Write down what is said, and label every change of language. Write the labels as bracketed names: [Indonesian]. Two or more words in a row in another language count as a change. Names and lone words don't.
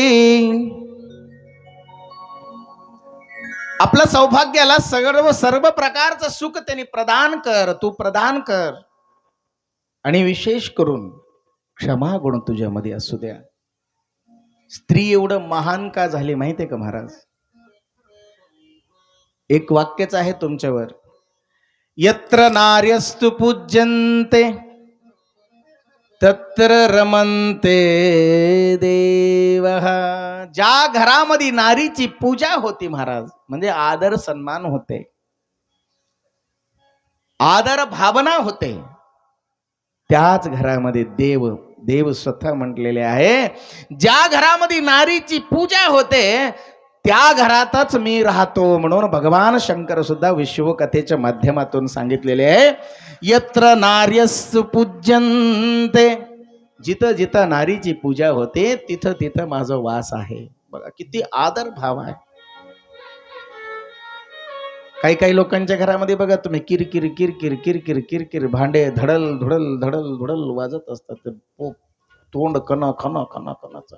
[Marathi] आपल्या सौभाग्याला सर्व प्रकारचं सुख त्यांनी प्रदान कर, तू प्रदान कर. आणि विशेष करून क्षमा गुण तुझ्यामध्ये असू द्या. स्त्री एवढं महान का झाली माहितीये का महाराज? एक वाक्यच आहे तुमच्यावर. [Sanskrit] यत्र नार्यस्तु पूज्यन्ते तत्र रमन्ते देवः. [Marathi] ज्या घरामध्ये नारीची पूजा होती महाराज, म्हणजे आदर सन्मान होते, आदर भावना होते, त्याच घरामध्ये देव स्वतः म्हटलेले आहे. ज्या घरामध्ये नारीची पूजा होते त्या घरातच मी राहतो. म्हणून भगवान शंकर सुद्धा विश्वकथेच्या माध्यमातून सांगितलेले आहे, [Sanskrit] यत्र नार्यस्तु पूज्यन्ते. [Marathi] जिथं जिथं नारीची पूजा होते तिथं तिथं माझा वास आहे. बघा किती आदर भाव आहे. काही काही लोकांच्या घरामध्ये बघा तुम्ही किरकिर किरकिर किरकिर किरकिर भांडे धडल धुडल धडल धुडल वाजत असतात. ते तोंड कना खना खना खनाच.